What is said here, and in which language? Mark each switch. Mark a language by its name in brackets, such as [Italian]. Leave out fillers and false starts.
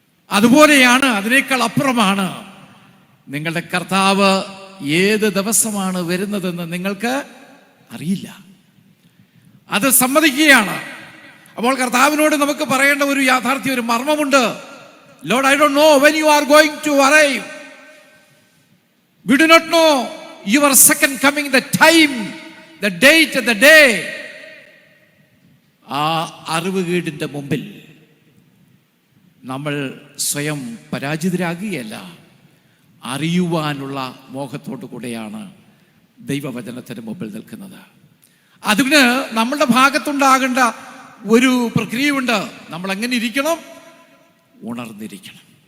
[Malayalam] അതുപോലെയാണ്, അതിനേക്കാൾ അപ്പുറമാണ് നിങ്ങളുടെ കർത്താവ് ഏത് ദിവസമാണ് വരുന്നതെന്ന് നിങ്ങൾക്ക് അറിയില്ല. അത് സമ്മതിക്കുകയാണ്. അപ്പോൾ കർത്താവിനോട് നമുക്ക് പറയേണ്ട ഒരു യാഥാർത്ഥ്യം, ഒരു മർമ്മമുണ്ട്. [English] Lord, I don't know when you are going to arrive. We do not know your second coming, the time, the date, the day. [Malayalam] ആ അറിവുകേടിന്റെ മുമ്പിൽ നമ്മൾ സ്വയം പരാജിതരാകുകയല്ല, അറിയുവാനുള്ള മോഹത്തോടു കൂടെയാണ് ദൈവവചനത്തിന് മുമ്പിൽ നിൽക്കുന്നത്. അതിന് നമ്മളുടെ ഭാഗത്തുണ്ടാകേണ്ട ഒരു പ്രക്രിയയുണ്ട്. നമ്മൾ എങ്ങനെ ഇരിക്കണം? ഉണർന്നിരിക്കണം.